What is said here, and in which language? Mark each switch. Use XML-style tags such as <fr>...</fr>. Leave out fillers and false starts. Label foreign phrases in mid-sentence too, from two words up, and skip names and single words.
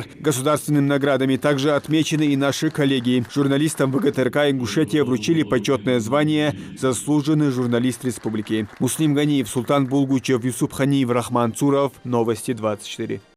<ru>Государственными наградами также отмечены и наши коллеги. Журналистам ВГТРК Ингушетия вручили почетное звание «Заслуженный журналист республики». Муслим Ганиев, Султан Булгучев, Юсуп Ханиев, Рахман Цуров. Новости 24.</ru>